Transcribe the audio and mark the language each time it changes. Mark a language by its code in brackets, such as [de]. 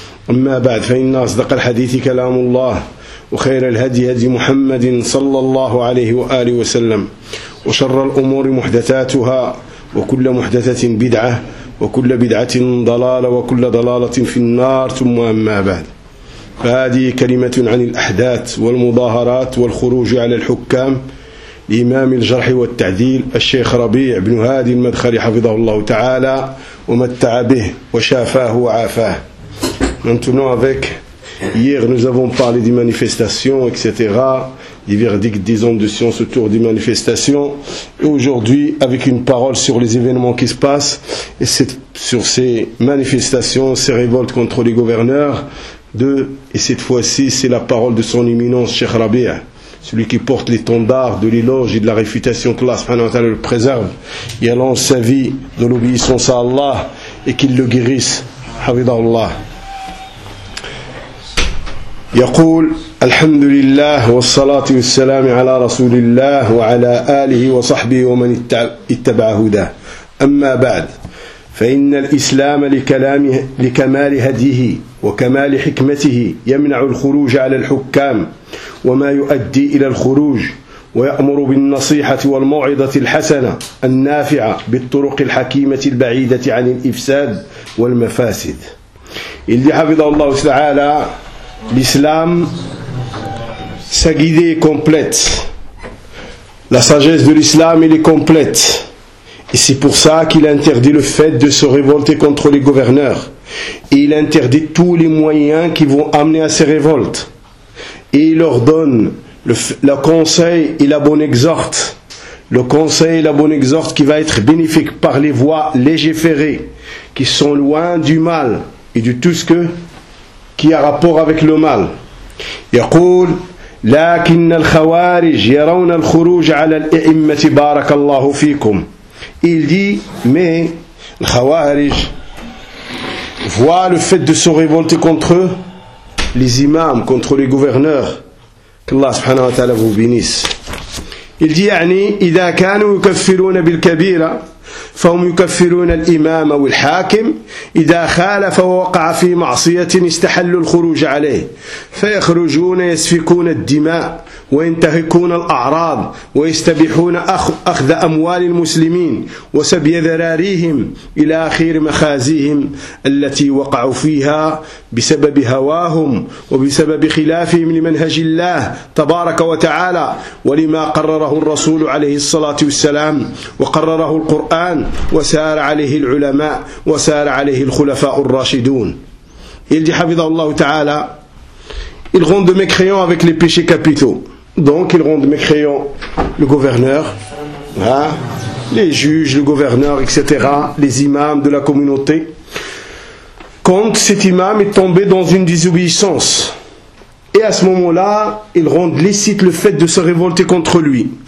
[ar] أما بعد فإن أصدق الحديث كلام الله وخير الهدي هدي محمد صلى الله عليه وآله وسلم وشر الأمور محدثاتها وكل محدثة بدعة وكل بدعة ضلالة وكل ضلالة في النار ثم أما بعد فهذه كلمة عن الأحداث والمظاهرات والخروج على الحكام لإمام الجرح والتعديل الشيخ ربيع بن هادي المدخلي حفظه الله تعالى ومتع به وشافاه وعافاه. [fr] Maintenant avec, hier nous avons parlé des manifestations, etc., des verdicts des hommes de science autour des manifestations, et aujourd'hui avec une parole sur les événements qui se passent, et c'est sur ces manifestations, ces révoltes contre les gouverneurs, et cette fois-ci c'est la parole de son éminence Cheikh Rabia, celui qui porte l'étendard de l'éloge et de la réfutation que Allah subhanahu wa ta'ala le préserve, et allonge sa vie dans l'obéissance à Allah, et qu'il le guérisse, Havidallah. [ar] يقول الحمد لله والصلاة والسلام على رسول الله وعلى آله وصحبه ومن اتبع هداه أما بعد فإن الإسلام لكمال هديه وكمال حكمته يمنع الخروج على الحكام وما يؤدي إلى الخروج ويأمر بالنصيحة والموعظة الحسنة النافعة بالطرق الحكيمة البعيدة عن الإفساد والمفاسد اللي حفظه الله تعالى [fr] L'islam, sa guidée est complète. La sagesse de l'islam, elle est complète. Et c'est pour ça qu'il interdit le fait de se révolter contre les gouverneurs. Et il interdit tous les moyens qui vont amener à ces révoltes. Et il ordonne le conseil et la bonne exhorte. Le conseil et la bonne exhorte qui va être bénéfique par les voies légiférées, qui sont loin du mal et de tout ce que... qui a rapport avec le mal. [ar] يقول لكن الخوارج يرون الخروج على الأئمة بارك الله فيكم. [fr] Il dit mais les khawarij voient le fait de se révolter contre eux, les imams, contre les gouverneurs. Que Allah subhanahu wa ta'ala vous bénisse. Il dit [ar] يعني إذا كانوا يكفرون بالكبيرة فهم يكفرون الإمام والحاكم إذا خالف ووقع في معصية استحلوا الخروج عليه فيخرجون يسفكون الدماء وينتهكون الأعراض ويستبيحون أخذ أموال المسلمين وسبي ذراريهم إلى آخر مخازيهم التي وقعوا فيها بسبب هواهم وبسبب خلافهم لمنهج الله تبارك وتعالى ولما قرره الرسول عليه الصلاة والسلام وقرره القرآن وسار عليه العلماء وسار عليه الخلفاء الراشدون يلجي حفظه الله تعالى [fr] Ils rendent de mécréants avec les péchés capitaux. Donc, ils rendent mécréants le gouverneur, hein, les juges, le gouverneur, etc., les imams de la communauté. Quand cet imam est tombé dans une désobéissance, et à ce moment-là, ils rendent licite le fait de se révolter contre lui.